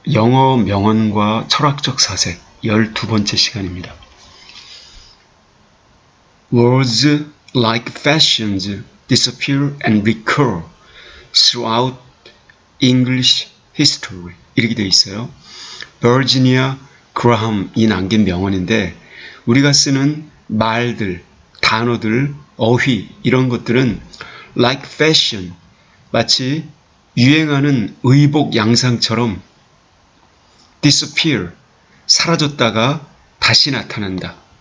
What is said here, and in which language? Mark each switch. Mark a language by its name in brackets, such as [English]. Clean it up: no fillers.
[Korean] 영어 명언과 철학적 사색 12번째 시간입니다. [English] Words like fashions disappear and recur throughout English history. [Korean] 이렇게 되어 있어요. 버지니아 그라함이 남긴 명언인데 우리가 쓰는 말들, 단어들, 어휘 이런 것들은 [English] like fashion, [Korean] 마치 유행하는 의복 양상처럼 disappear, 사라졌다가 다시 나타난다.